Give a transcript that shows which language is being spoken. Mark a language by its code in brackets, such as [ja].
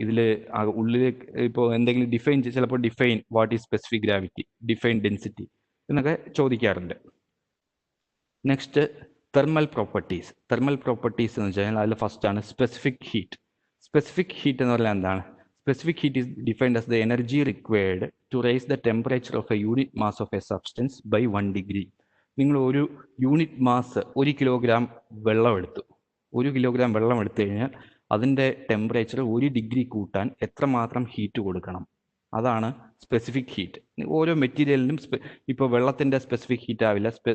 [ml] ഇതിൽ ഉള്ളിൽ ഇപ്പോൾ എന്തെങ്കിലും ചിലപ്പോൾ [en] define what is specific gravity, define density [ml] എന്നൊക്കെ ചോദിക്കാറുണ്ട്. നെക്സ്റ്റ് തെർമൽ പ്രോപ്പർട്ടീസ് എന്ന് വെച്ചാൽ അതിൽ ഫസ്റ്റ് ആണ് സ്പെസിഫിക് ഹീറ്റ്. സ്പെസിഫിക് ഹീറ്റ് എന്ന് പറഞ്ഞാൽ എന്താണ്? [en] Specific heat is defined as the energy required to raise the temperature of a unit mass of a substance by 1 degree. [ml] നിങ്ങൾ ഒരു യൂണിറ്റ് മാസ്, 1 കിലോഗ്രാം വെള്ളം എടുത്തു. 1 കിലോഗ്രാം വെള്ളം എടുത്തു കഴിഞ്ഞാൽ അതിൻ്റെ ടെമ്പറേച്ചർ 1 ഡിഗ്രി കൂട്ടാൻ എത്രമാത്രം ഹീറ്റ് കൊടുക്കണം? അതാണ് സ്പെസിഫിക് ഹീറ്റ്. ഓരോ മെറ്റീരിയലിനും ഇപ്പോൾ വെള്ളത്തിൻ്റെ സ്പെസിഫിക് ഹീറ്റ് ആവില്ല.